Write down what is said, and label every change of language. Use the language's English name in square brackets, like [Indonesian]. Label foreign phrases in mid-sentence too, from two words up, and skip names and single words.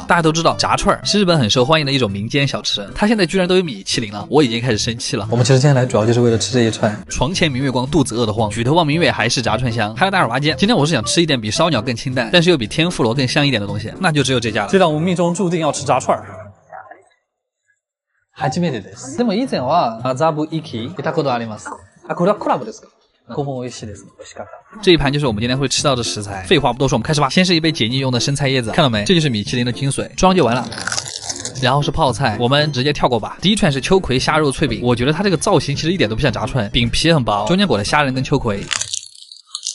[Chinese] 大家都知道，炸串是日本很受欢迎的一种民间小吃，它现在居然都有米其林了，我已经开始生气了。我们其实今天来主要就是为了吃这一串。床前明月光，肚子饿得慌，举头望明月，还是炸串香。还有大耳麻煎，今天我是想吃一点比烧鸟更清淡，但是又比天妇罗更香一点的东西，那就只有这家了。这让我命中注定要吃炸串。 [Japanese] 初めてです。でも以前は麻布一期見たことあります。これはコラボですか？ここも美味しいです。美味しかった。 [Chinese] 这一盘就是我们今天会吃到的食材。废话不多说，我们开始吧。先是一杯解腻用的生菜叶子，看到没？这就是米其林的精髓，装就完了。然后是泡菜，我们直接跳过吧。第一串是秋葵虾肉脆饼，我觉得它这个造型其实一点都不像炸串，饼皮很薄，中间裹的虾仁跟秋葵。